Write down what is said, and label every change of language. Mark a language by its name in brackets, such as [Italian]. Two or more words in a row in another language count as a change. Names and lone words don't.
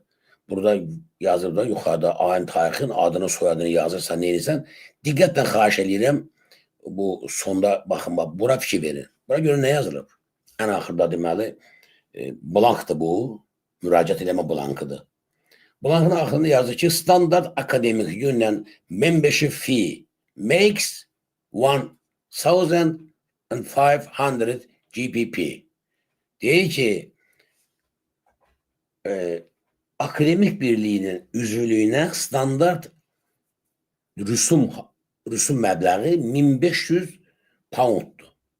[Azerbaijani] Burada yazır da, yuxarıda ayın tarixin adını, soyadını yazırsan, neyirsən? Diqqətlə xahiş edirəm, bu sonda, baxın, bura fikir verin. Bura görə nə yazılıb? Ən axırda deməli, blankdır bu, müraciət eləmə blankıdır. Blankın axırında yazır ki, standart akademik [English] union membership fee makes 1,500 GBP. [Azerbaijani] Deyir ki, akademik birliyinin üzvlüyünə standart rüsum məbləği 1500 pounddur.